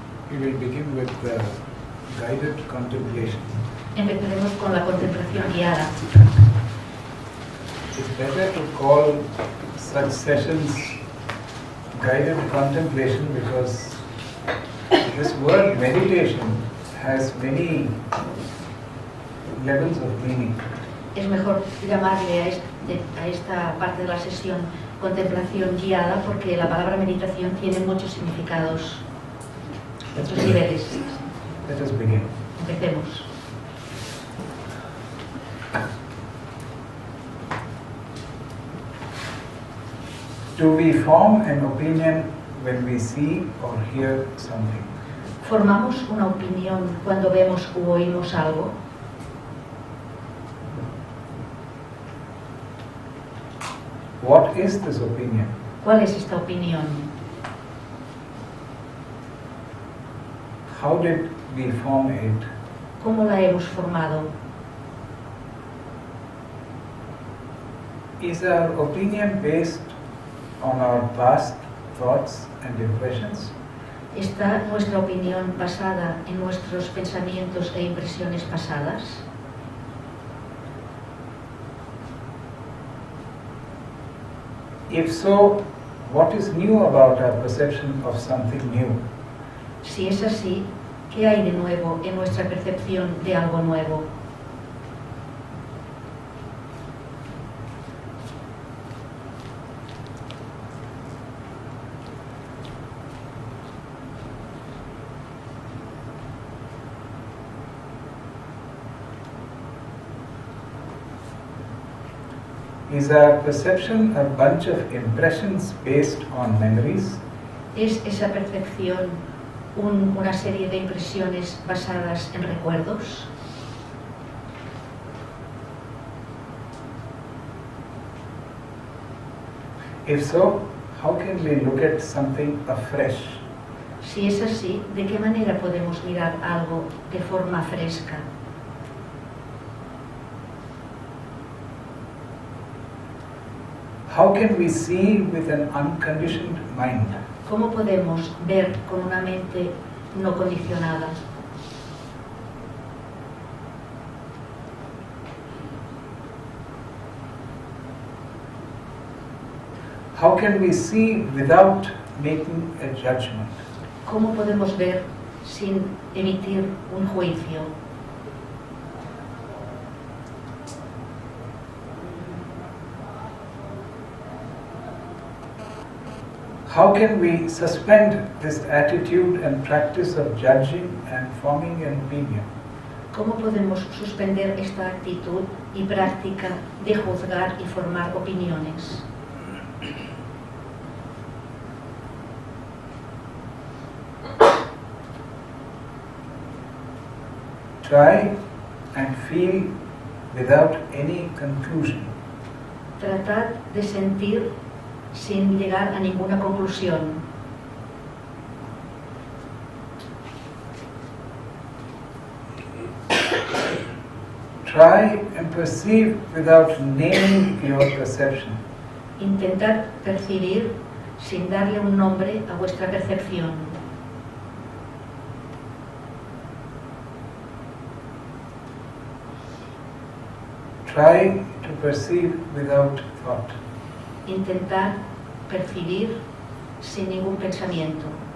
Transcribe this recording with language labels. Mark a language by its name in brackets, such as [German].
[English] We will begin with the guided contemplation. [Spanish] Empezaremos con la contemplación guiada. [English] It's better to call such sessions guided contemplation because this word meditation has many levels of meaning. [Spanish] Es mejor llamarle a esta parte de la sesión contemplación guiada porque la palabra meditación tiene muchos significados, muchos niveles. [English] Let us begin. [Spanish] Empecemos. [English] Do we form an opinion when we see or hear something? [Spanish] ¿Formamos una opinión cuando vemos u oímos algo? [English] What is this opinion? [Spanish] ¿Cuál es esta opinión? [English] How did we form it? [Spanish] ¿Cómo la hemos formado? [English] Is our opinion based on our past thoughts and impressions? [Spanish] ¿Está nuestra opinión basada en nuestros pensamientos e impresiones pasadas? [English] If so, what is new about our perception of something new? [Spanish] Si es así, ¿qué hay de nuevo en nuestra percepción de algo nuevo? [English] Is our perception a bunch of impressions based on memories? [Spanish] ¿Es esa percepción una serie de impresiones basadas en recuerdos? [English] If so, how can we look at something afresh? [Spanish] Si es así, ¿de qué manera podemos mirar algo de forma fresca? [English] How can we see with an unconditioned mind? [Spanish] ¿Cómo podemos ver con una mente no condicionada? [English] How can we see without making a judgment? [Spanish] ¿Cómo podemos ver sin emitir un juicio? [English] How can we suspend this attitude and practice of judging and forming an opinion? [Spanish] ¿Cómo podemos suspender esta actitud y práctica de juzgar y formar opiniones? [English] Try and feel without any conclusion. [Spanish] Tratad de sentir sin llegar a ninguna conclusión. [English] try and perceive without naming your perception. [Spanish] Intentad percibir sin darle un nombre a vuestra percepción. [English] Try to perceive without thought. [Spanish] Intentad percibir sin ningún pensamiento.